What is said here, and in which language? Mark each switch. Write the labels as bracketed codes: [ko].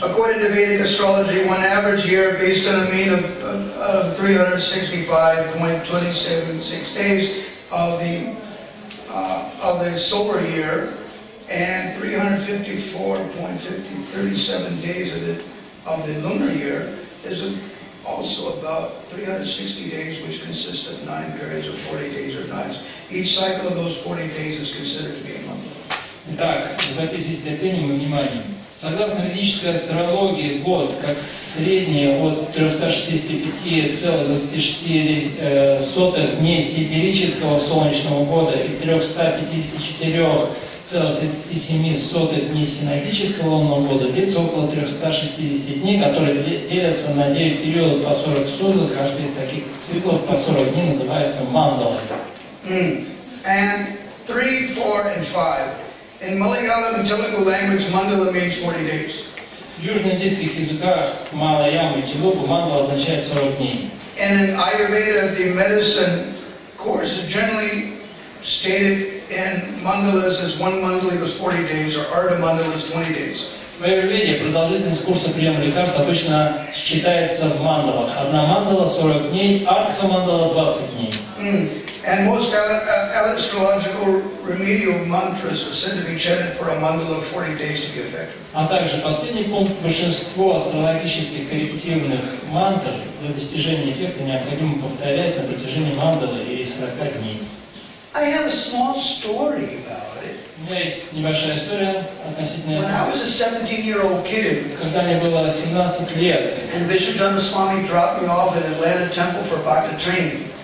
[en] According to Vedic astrology, one average year based on a mean of 365.276 days of the solar year and 354.37 days of the lunar year is also about 360 days, which consist of 9 periods of 40 days or nights. Each cycle of those 40 days is considered to be a month. [ru] Итак, обратите степенем и вниманием. Согласно ведической астрологии, год, как среднее от 365,26 дней сидерического солнечного года и 354,37 дней синодического лунного года, длится около 360 дней, которые делятся на 9 периодов по 40 суток. Каждый из таких циклов по 40 дней называется мандалой. [en] And 3, 4, and 5. In Malayalam and Telugu language, mandala means 40 days. [ru] В южноиндийских языках Малаям и Телугу мандала означает 40 дней. [en] And in Ayurveda, the medicine course is generally stated in mandalas as one mandala equals 40 days or Ardha mandala is 20 days. [ru] В Аюрведе продолжительность курса приема лекарств обычно считается в мандалах. Одна мандала 40 дней, артха мандала 20 дней. [en] And most astrological remedial mantras are said to be chanted for a mandala of 40 days to be effective. [ru] А также последний пункт: большинство астрологических коррективных мантр для достижения эффекта необходимо повторять на протяжении мандалы или 40 дней. [en] I have a small story about it. [ru] У меня есть небольшая история относительно [en] When I was a 17-year-old kid, [ru] когда мне было 17 лет, [en] and Visrambha Swami dropped me off at Atlanta Temple for Bhakti training.